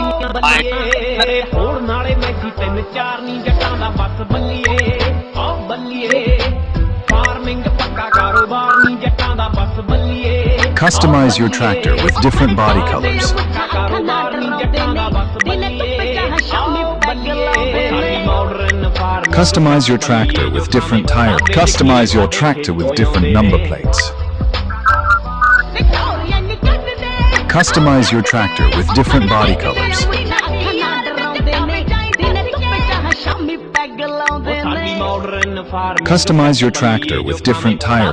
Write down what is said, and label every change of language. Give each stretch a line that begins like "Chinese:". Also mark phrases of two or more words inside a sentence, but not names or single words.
Punjabi: ਬੱਲੀਏ ਹੋੜ ਨਾਲੇ ਮੈਗੀ ਤਿੰਨ ਚਾਰ ਨੀ ਜੱਟਾਂ ਦਾ ਬਸ ਬੱਲੀਏ ਆ ਬੱਲੀਏ ਫਾਰਮਿੰਗ ਪੱਕਾ ਕਾਰੋਬਾਰ ਨੀ ਜੱਟਾਂ ਦਾ ਬਸ ਬੱਲੀਏ
English: Customize your tractor with different body colors.
Punjabi: ਕਾਰੋਬਾਰ ਨੀ ਜੱਟਾਂ ਦਾ ਬਸ ਬੱਲੀਏ ਆ ਬੱਲੀਏ
English: modern farm Customize your tractor with different tires. Customize your tractor with different number plates. Customize your tractor with different body colors. Customize your tractor with different tires.